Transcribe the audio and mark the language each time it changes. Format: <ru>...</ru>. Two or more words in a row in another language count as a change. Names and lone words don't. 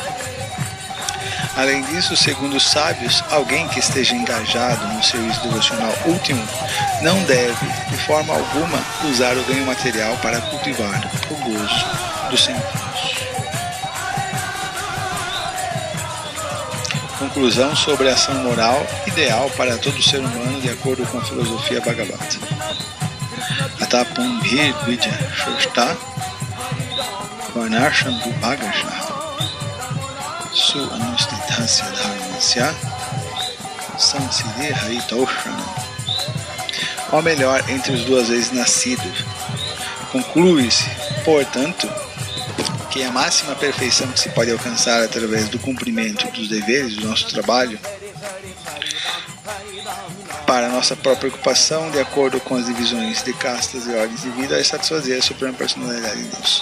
<pt>Além disso, segundo os sábios, alguém que esteja engajado no serviço devocional último não deve, de forma alguma, usar o ganho material para cultivar o gozo dos sentidos. Conclusão sobre a ação moral ideal para todo ser humano de acordo com a filosofia Bhagavata.</pt> <sa>Atapumbhir vidya shoshta varnasham vibhagasha su anustithasya dharmasya sansidhe haritoshanam.</sa> <pt>Ou melhor, entre os duas vezes nascidos. Conclui-se, portanto, que a máxima perfeição que se pode alcançar através do cumprimento dos deveres do nosso trabalho para a nossa própria ocupação, de acordo com as divisões de castas e ordens de vida, é satisfazer a suprema personalidade de Deus.</pt>